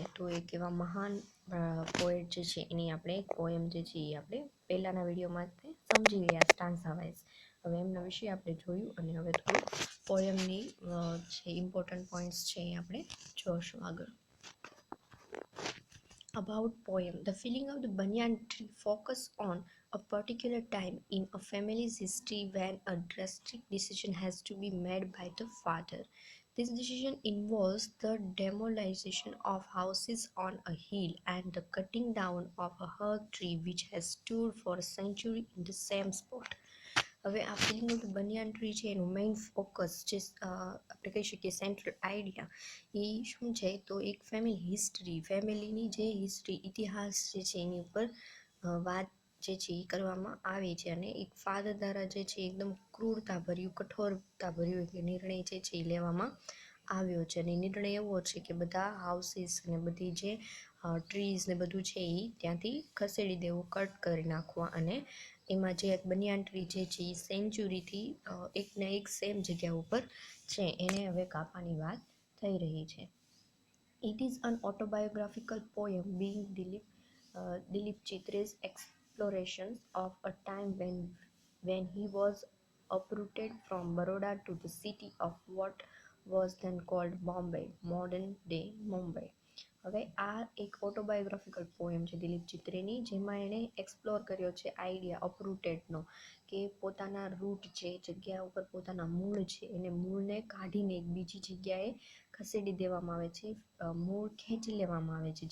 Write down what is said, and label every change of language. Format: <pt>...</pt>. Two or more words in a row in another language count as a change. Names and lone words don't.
<gu>તો એક એવા મહાન પોએટ જે છે એની આપણે પોએમ જે છે એ આપણે પહેલાંના વિડીયોમાં સમજી ગયા</gu> <en>stanza wise.</en> <gu>હવે એમના વિશે આપણે જોયું અને હવે થોડું પોએમની જે</gu> <en>important points</en> <gu>છે એ આપણે જોઈશું આગળ.</gu> <en>About poem, the feeling of the banyan tree focus on a particular time in a family's history when a drastic decision has to be made by the father. This decision involves the demolition of houses on a hill and the cutting down of a hug tree which has stood for a century in the same spot.</en> <gu>હવે આ</gu> <en>film of banyan tree</en> <gu>છે એનું મેઇન ફોકસ જે આપણે કહી શકીએ</gu> <en>central idea</en> <gu>એ શું છે તો એક ફેમિલીની જે હિસ્ટ્રી ઇતિહાસ જે છે એની ઉપર વાત જે છે એ કરવામાં આવી છે અને એક ફાધર દ્વારા જે છે એકદમ ક્રૂરતાભર્યું કઠોરતાભર્યું એક નિર્ણય જે છે એ લેવામાં આવ્યો છે અને નિર્ણય એવો છે કે બધા હાઉસીસ અને બધી જે ટ્રીઝ ને બધું છે એ ત્યાંથી ખસેડી દેવું, કટ કરી નાખવા અને એમાં જે એક</gu> <en>banyan tree</en> <gu>જે છે એ સેન્ચુરીથી એકને એક સેમ જગ્યા ઉપર છે એને હવે કાપવાની વાત થઈ રહી છે.</gu> <en>It is an autobiographical poem being Dilip Chitre's explorations of a time when he was uprooted from Baroda to the city of what was then called Bombay, modern day Mumbai.</en> <gu>હવે આ એક</gu> <en>autobiographical poem</en> <gu>છે દિલીપ ચિત્રેની, જેમાં એણે એક્સપ્લોર કર્યો છે આઈડિયા અપરૂટેડનો કે પોતાના રૂટ છે જગ્યા ઉપર પોતાના મૂળ છે એને મૂળને કાઢીને એક બીજી જગ્યાએ ખસેડી દેવામાં આવે છે, મૂળ ખેંચી લેવામાં આવે છે.</gu>